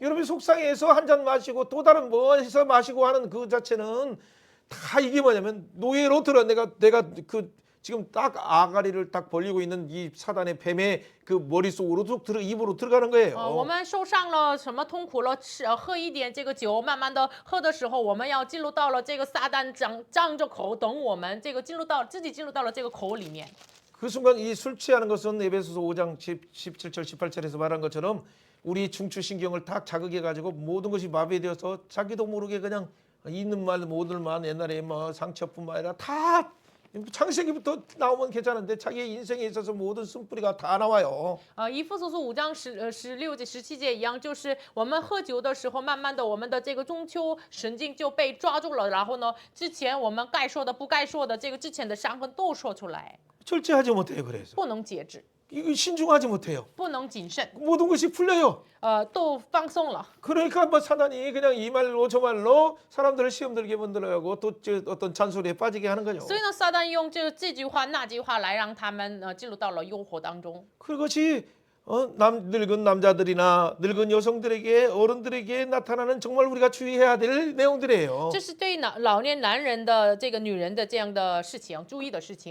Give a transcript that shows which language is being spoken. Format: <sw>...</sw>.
<ko>여러분 속상해서 한 잔 마시고 또 다른 뭐 해서 마시고 하는 그 자체는 다 이게 뭐냐면 노예로 들어 내가 그 지금 딱 아가리를 딱 벌리고 있는 이 사단의 뱀의 그 머릿속으로 입으로 들어가는 거예요.</ko> <zh>我们受伤了，什么痛苦了，喝一点这个酒，慢慢的喝的时候，我们要进入到了这个撒旦张着口等我们，这个自己进入到了这个口里面。</zh> <ko>그 순간 이 술 취하는 것은 에베소서 5장 17절 18절에서 말한 것처럼 우리 중추신경을 딱 자극해 가지고 모든 것이 마비되어서 자기도 모르게 그냥 있는 말 모든 말 옛날에 뭐 상처뿐만 아니라 다 창세기부터 나오면 괜찮은데 자기의 인생에 있어서 모든 쓴뿌리가 다 나와요.</ko> <zh>以弗所书5章16节、17节一样，就是我们喝酒的时候，慢慢的我们的这个中秋神经就被抓住了，然后呢，之前我们该说的、不该说的，这个之前的伤痕都说出来，</zh> <ko>절제하지 못해요. 그래서</ko> <zh>不能节制，</zh> <ko>이거 신중하지 못해요.</ko> <zh>不能谨慎，</zh> <ko>모든 것이 풀려요.</ko> <zh>都放松了。</zh> <ko>그러니까 뭐 사단이 그냥 이 말로 저 말로 사람들을 시험 들게 만들어가고 또 어떤 잔소리에 빠지게 하는 거죠.</ko> <zh>所以呢，撒旦用这句话那句话来让他们进入到了诱惑当中。</zh> <ko>그것이 늙은 남자들이나 늙은 여성들에게 어른들에게 나타나는 정말 우리가 주의해야 될 내용들이에요.</ko> <zh>这是对老年男人的这个女人的这样的事情，注意的事情。</zh>